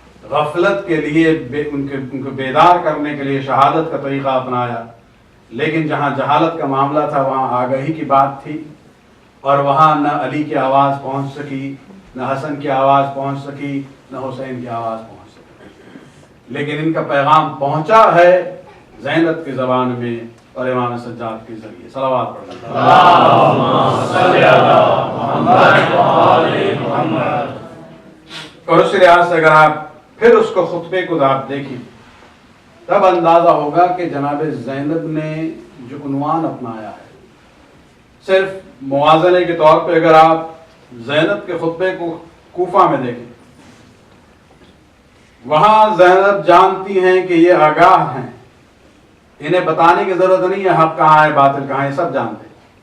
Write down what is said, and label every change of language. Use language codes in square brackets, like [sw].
[ur] غفلت کے لیے ان کو بیدار کرنے کے لیے شہادت کا طریقہ اپنایا، لیکن جہاں جہالت کا معاملہ تھا وہاں آگہی کی بات تھی، اور وہاں نہ علی کی آواز پہنچ سکی، نہ حسن کی آواز پہنچ سکی، نہ حسین کی آواز پہنچ سکی، لیکن ان کا پیغام پہنچا ہے زینب کی زبان میں اور امام سجاد کے ذریعے۔ صلوات پڑھیں۔ [ar] اللهم صل على محمد وآل محمد۔ [ur] اور اس لحاظ سے اگر آپ پھر اس کو خطبے کو آپ دیکھیں تب اندازہ ہوگا کہ جناب زینب نے جو عنوان اپنایا ہے، صرف موازنے کے طور پہ اگر آپ زینب کے خطبے کو کوفہ میں دیکھیں، وہاں زینب جانتی ہیں کہ یہ آگاہ ہیں، انہیں بتانے کی ضرورت نہیں ہے حق کہاں ہے باطل کہاں ہے، سب جانتے ہیں،